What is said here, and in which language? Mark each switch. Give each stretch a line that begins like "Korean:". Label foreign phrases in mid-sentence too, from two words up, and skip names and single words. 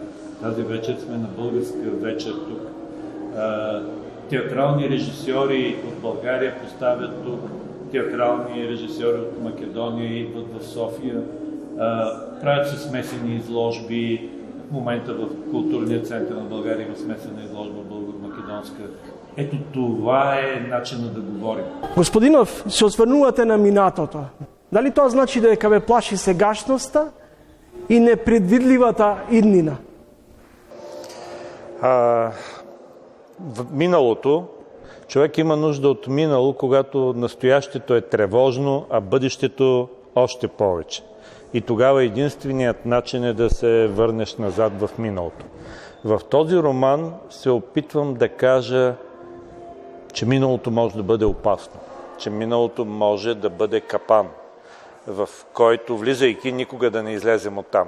Bulgarian: Тази вечер сме на българска вечер тук. Театрални режисьори от България поставят тук, театрални режисьори от Македония идват в София, правят се смесени изложби. В момента в културния център на България има смесена изложба българо-македонска. Ето това е начинът да говорим.
Macedonian: Господинов, се осврнувате на минатото. Дали тоа значи дека ве плаши сегашноста и непредвидливата иднина?
Bulgarian: В миналото човек има нужда от минало, когато настоящето е тревожно, а бъдещето още повече. И тогава единственият начин е да се върнеш назад в миналото. В този роман се опитвам да кажа, че миналото може да бъде опасно, че миналото може да бъде капан, в който, влизайки, никога да не излезем оттам.